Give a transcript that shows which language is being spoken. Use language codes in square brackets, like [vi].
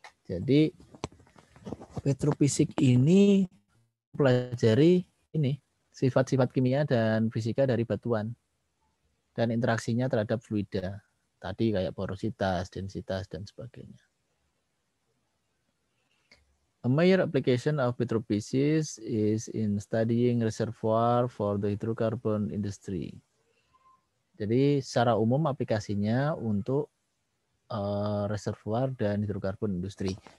[id] Jadi petrophysics ini pelajari ini sifat-sifat kimia dan fisika dari batuan dan interaksinya terhadap fluida. Tadi kayak porositas, densitas, dan sebagainya. [en] A major application of petrophysics is in studying reservoir for the hydrocarbon industry. [id] Jadi secara umum aplikasinya untuk reservoir dan hidrokarbon industri.